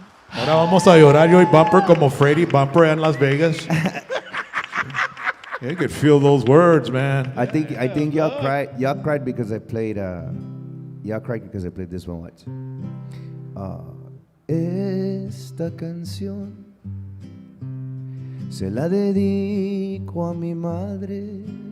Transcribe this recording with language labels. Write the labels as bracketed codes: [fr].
[es] Ahora vamos a llorar yo y Bumper como Freddy Bumper en Las Vegas. [en] You could feel those words, man. I think y'all cried. Y'all cried because I played. Y'all cried because I played this one. Watch. [es] Esta canción se la dedico a mi madre.